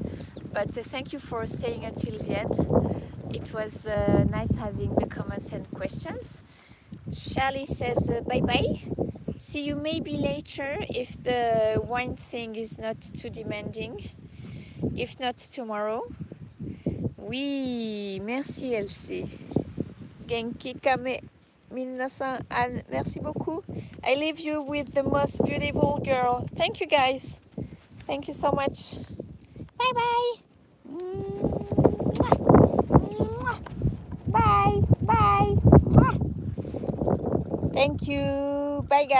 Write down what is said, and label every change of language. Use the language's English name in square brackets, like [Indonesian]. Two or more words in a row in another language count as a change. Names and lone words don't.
[English] But thank you for staying until the end. It was nice having the comments and questions. Charlie says bye-bye. See you maybe later if the wine thing is not too demanding. If not, tomorrow. [French] Oui, merci Elsie. Genki kame minasan, [English] and [French] merci beaucoup. [English] I leave you with the most beautiful girl. Thank you guys. Thank you so much. Bye bye. Bye bye. Thank you. Bye guys.